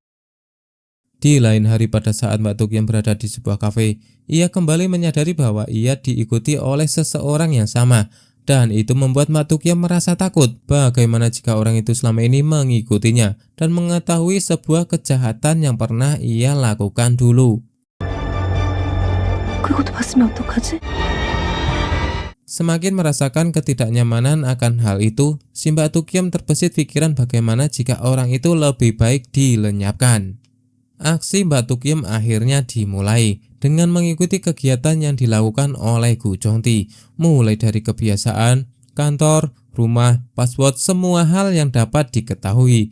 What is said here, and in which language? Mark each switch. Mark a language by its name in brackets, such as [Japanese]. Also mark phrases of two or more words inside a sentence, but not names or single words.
[Indonesian] Di lain hari pada saat Mbak Tukiem berada di sebuah kafe, ia kembali menyadari bahwa ia diikuti oleh seseorang yang sama, dan itu membuat Mbak Tukiem merasa takut. Bagaimana jika orang itu selama ini mengikutinya dan mengetahui sebuah kejahatan yang pernah ia lakukan dulu. [Korean] 그것도 봤으면 어떡하지? [Indonesian] Semakin merasakan ketidaknyamanan akan hal itu, si Mbak Tukiem terbesit pikiran bagaimana jika orang itu lebih baik dilenyapkan. Aksi Mbak Tukiem akhirnya dimulai dengan mengikuti kegiatan yang dilakukan oleh Gu Zhongti, mulai dari kebiasaan, kantor, rumah, password, semua hal yang dapat diketahui.